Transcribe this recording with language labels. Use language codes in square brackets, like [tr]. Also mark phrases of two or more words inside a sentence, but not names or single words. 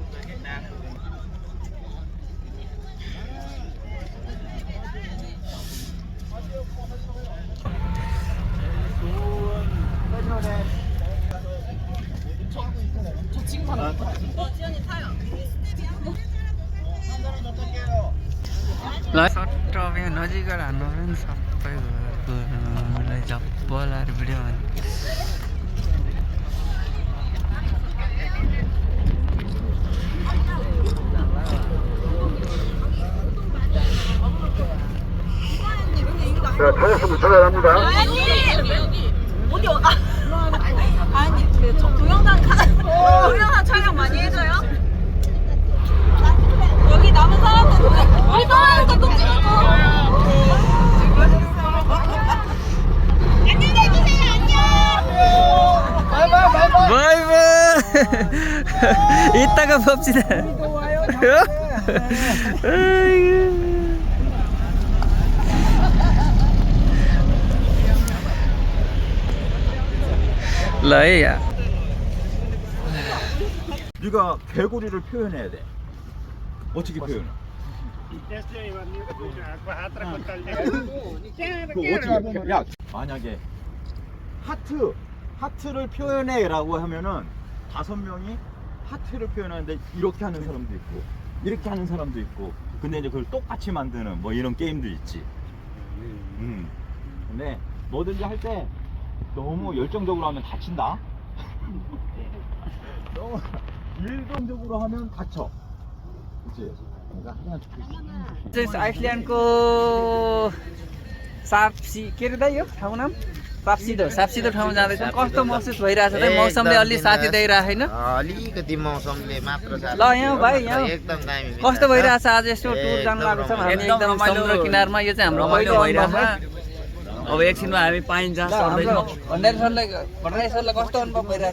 [ko] 저 지금 타요. 지현이 타요. [ne] ल सट्ट अब यहाँ नजिकबाट हान्नु पऱ्यो नि सबै घरलाई झप्प लाएर भिडियो भने। [ko] 자, 타셨으면 전화합니다. 아니 어디 아니 저 동영상 촬영 많이 해줘요? 여기 남은 사람들 우리 사람도 또 찍어줘. 안녕. [ne] इत्ताको फोप्सी त ल है या [ko] 네가 개구리를 표현해야 돼. 어떻게 표현해? 어떻게? 야, 만약에 하트를 표현해라고 하면은 5명이 하트를 표현하는데 이렇게 하는 사람도 있고 이렇게 하는 사람도 있고 근데 이제 그걸 똑같이 만드는 뭐 이런 게임도 있지. 근데 뭐든지 할 때 너무 열정적으로 하면 다친다. 너무 일동적으로 하면 다쳐. 그치? [ne] आइसल्यान्डको साप्सी के अरे दाइ यो ठाउँ नाम साप्सिदो ठाउँ जाँदैछौँ कस्तो महसुस भइरहेछ त मौसमले अलि साथी दिइरहेको छैन अलिकति मौसमले मात्र ल यहाँ भाइ यहाँ एकदम दामी कस्तो भइरहेछ आज यस्तो टुर जानु लागेको छौँ हामी एकदम समुद्र किनारमा यो चाहिँ हाम्रो पहिलो भइरहेछ अब एकछिनमा हामी पाइन्छ भण्डारी सरलाई कस्तो अनुभव भइरहेछ